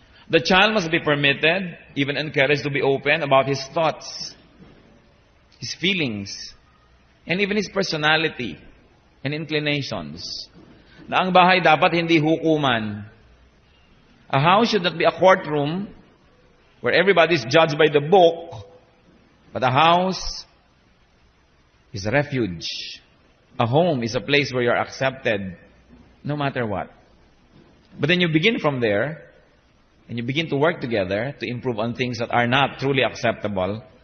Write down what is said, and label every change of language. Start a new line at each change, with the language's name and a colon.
English: The child must be permitted, even encouraged to be open about his thoughts, his feelings, and even his personality and inclinations.
Filipino: Na ang bahay dapat hindi hukuman.
English: A house should not be a courtroom where everybody is judged by the book, but a house is a refuge. A home is a place where you're accepted no matter what. But then you begin from there, and you begin to work together to improve on things that are not truly acceptable.